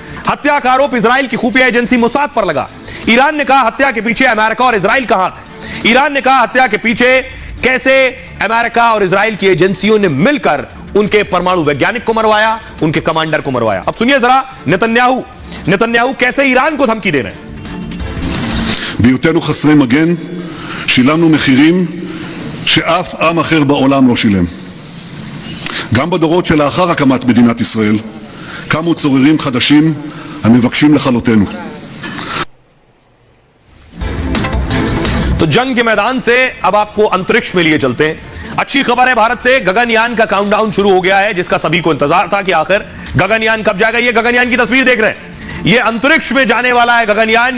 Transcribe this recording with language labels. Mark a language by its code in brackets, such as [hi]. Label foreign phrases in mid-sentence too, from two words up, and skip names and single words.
[hi] हत्या का आरोप इजराइल की खुफिया एजेंसी मोसाद पर लगा। ईरान ने कहा हत्या के पीछे अमेरिका और इजराइल का हाथ है। ईरान ने कहा हत्या के पीछे कैसे अमेरिका और इजराइल की एजेंसियों ने मिलकर उनके परमाणु वैज्ञानिक को मरवाया, उनके कमांडर को मरवाया। अब सुनिए जरा नेतन्याहू कैसे ईरान को धमकी दे रहे हैं। [he] בהיותנו חסרי מגן, שילמנו מחירים שאף עם אחר בעולם לא שילם. גם בדורות שלאחר הקמת מדינת ישראל, קמו צוררים חדשים המבקשים לכלותנו. [hi] तो जंग के मैदान से अब आपको अंतरिक्ष में लिए चलते हैं। अच्छी खबर है, भारत से गगनयान का काउंटडाउन शुरू हो गया है, जिसका सभी को इंतजार था कि आखिर गगनयान कब जाएगा। ये गगनयान की तस्वीर देख रहे हैं, ये अंतरिक्ष में जाने वाला है गगनयान।